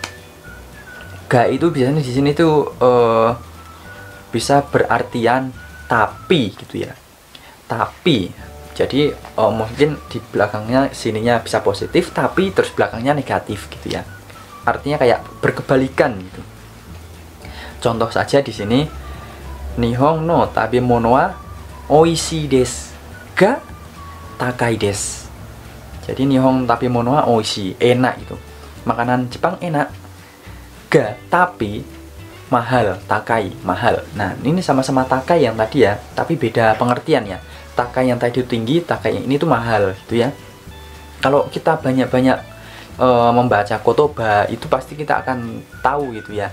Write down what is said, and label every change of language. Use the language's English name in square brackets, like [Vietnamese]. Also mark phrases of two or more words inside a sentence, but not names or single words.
[Indonesian] Ga itu biasanya di sini tuh bisa berartian tapi gitu ya. Tapi jadi mungkin di belakangnya sininya bisa positif, tapi terus belakangnya negatif gitu ya. Artinya kayak berkebalikan gitu. Contoh saja di sini, [Japanese] 日本の食べ物は美味しいですが高いです. Jadi 日本食べ物は美味しい, [Indonesian] enak gitu. Makanan Jepang enak. Ga, tapi mahal, takai, mahal. Nah, ini sama-sama takai yang tadi ya, tapi beda pengertian ya. Takai yang tadi itu tinggi, takai yang ini tuh mahal gitu ya. Kalau kita banyak-banyak membaca kotoba, itu pasti kita akan tahu gitu ya.